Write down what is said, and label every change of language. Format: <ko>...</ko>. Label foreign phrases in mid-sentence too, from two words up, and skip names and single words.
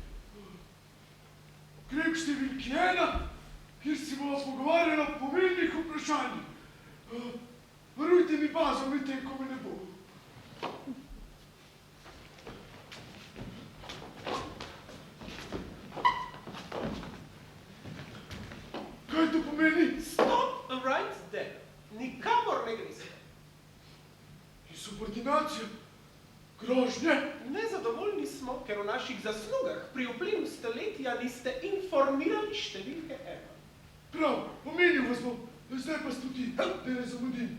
<sl>Grem k številki 1, kjer se bova pogovarjala o pomembnih vprašanjih. Varujte mi bazo, medtem ko me ne bo. Kaj to pomeni?</sl> <en>Stop right there.</en> <sl>Nikamor ne gre se. Subordinacija, grožnje. Nezadovoljni smo, ker o naših zaslugah pri vplivu stoletja niste informirali številke 1. Prav, omenil vas bom, zdaj pa studi, da ne zamudim.</sl>